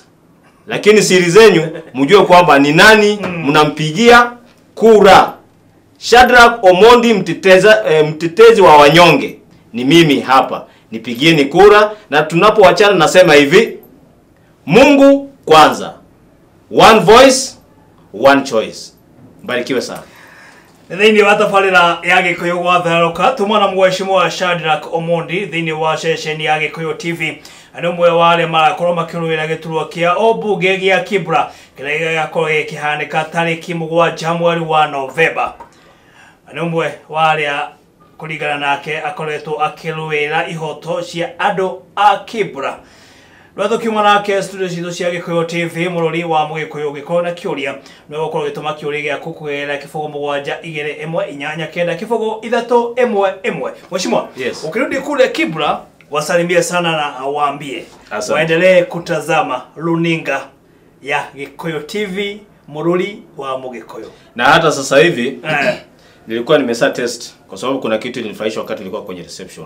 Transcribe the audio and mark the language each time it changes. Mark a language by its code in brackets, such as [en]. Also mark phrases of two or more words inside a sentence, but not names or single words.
[sw] Lakini siri zenyu mjue kwamba ni nani mnampigia kura. Shadrack Omondi, mtetezi wa wanyonge, ni mimi hapa. Nipigieni kura, na tunapoachana nasema hivi: Mungu kwanza. [en] One voice, one choice. [sw] Mbarikiwe sana. [ki] Thini wa tafarira ya Gikuyu gwa Theraroka, tumana Mheshimiwa Shadrack Omondi thini wa ceceni ya Gikuyu TV. Ano mwe wale marakorwo makiruira giturwa kia obunge gia Kibra kiria gakorwo gikihanika tariki 7 mweri wa Novemba. Ano mwe wale kuringana nake akoretwo akiruira ihoto cia andu a Kibra. Rwatho kiuma nake studio citũ cia Gikuyu TV, mũrori wa Mũgĩkũyũ gĩkorwo na kĩũria no gũkorwo gĩtũma kĩũria gĩaku kũgerera kĩbũgũ 721 kĩbũgũ 311. [sw] Mheshimiwa, [en] yes. [sw] Ukirudi kule Kibra wasalimie sana na waambie waendelee kutazama runinga ya Gikuyu TV, [ki] mũrori wa Mũgĩkũyũ. [sw] Na hata sasa hivi nilikuwa nimesa test kwa sababu kuna kitu nilifanyishwa wakati nilikuwa kwenye reception.